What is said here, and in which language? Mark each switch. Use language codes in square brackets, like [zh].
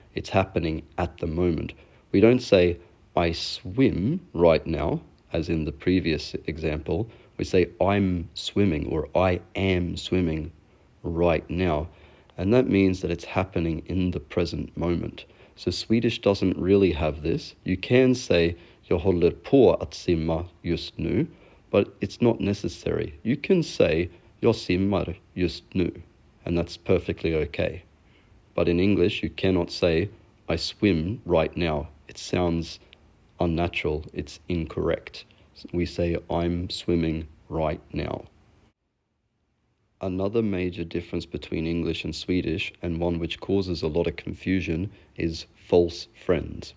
[en] It's happening at the moment. We don't say, I swim right now, as in the previous example. We say, I'm swimming or I am swimming right now. And that means that it's happening in the present moment. So Swedish doesn't really have this. You can say, [sv] jag håller på att simma just nu. [en] But it's not necessary. You can say, [sv] jag simmar just nu, [en] and that's perfectly okay. But in English, you cannot say, I swim right now. It sounds unnatural. It's incorrect. We say, I'm swimming right now. Another major difference between English and Swedish, and one which causes a lot of confusion, is false friends.